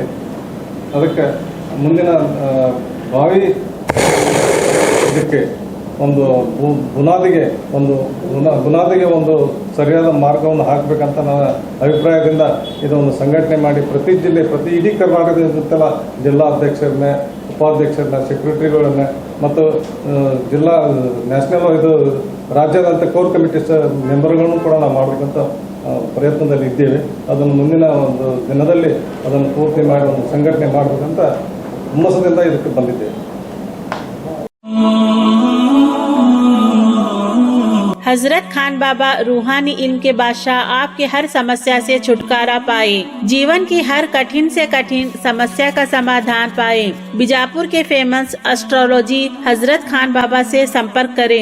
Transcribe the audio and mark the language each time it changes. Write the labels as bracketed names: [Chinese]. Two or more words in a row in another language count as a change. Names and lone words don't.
[Kannada] ಅದಕ್ಕೆ ಮುಂದಿನ ಭಾವಿ ಇದಕ್ಕೆ ಒಂದು ಬುನಾದಿಗೆ ಒಂದು ಸರಿಯಾದ ಮಾರ್ಗವನ್ನು ಹಾಕಬೇಕಂತ ನನ್ನ ಅಭಿಪ್ರಾಯದಿಂದ ಇದೊಂದು ಸಂಘಟನೆ ಮಾಡಿ ಪ್ರತಿ ಜಿಲ್ಲೆ, ಇಡೀ ಕರ್ನಾಟಕದ ಜಿಲ್ಲಾ ಅಧ್ಯಕ್ಷರನ್ನೇ, ಉಪಾಧ್ಯಕ್ಷರನ್ನ, ಸೆಕ್ರೆಟರಿಗಳನ್ನ ಮತ್ತು ಜಿಲ್ಲಾ ನ್ಯಾಷನಲ್ ಇದು ರಾಜ್ಯದಂಥ [English] core committee [Kannada] ಮೆಂಬರ್ಗಳನ್ನು ಕೂಡ ನಾವು ಮಾಡಬೇಕಂತ ಪ್ರಯತ್ನದಲ್ಲಿ ಇದ್ದೇವೆ. ಅದನ್ನು ಮುಂದಿನ ಒಂದು ದಿನದಲ್ಲಿ ಅದನ್ನು ಪೂರ್ತಿ ಮಾಡಿ ಒಂದು ಸಂಘಟನೆ ಮಾಡಬೇಕಂತ ಹುಮ್ಮಸದಿಂದ ಇದಕ್ಕೆ ಬಂದಿದ್ದೇವೆ. [Hindi] हजरत खान बाबा रूहानी इल्म के बादशाह आपके हर समस्या से छुटकारा पाए, जीवन की हर कठिन से कठिन समस्या का समाधान पाए। बीजापुर के [English] famous astrology [Hindi] हजरत खान बाबा से संपर्क करें।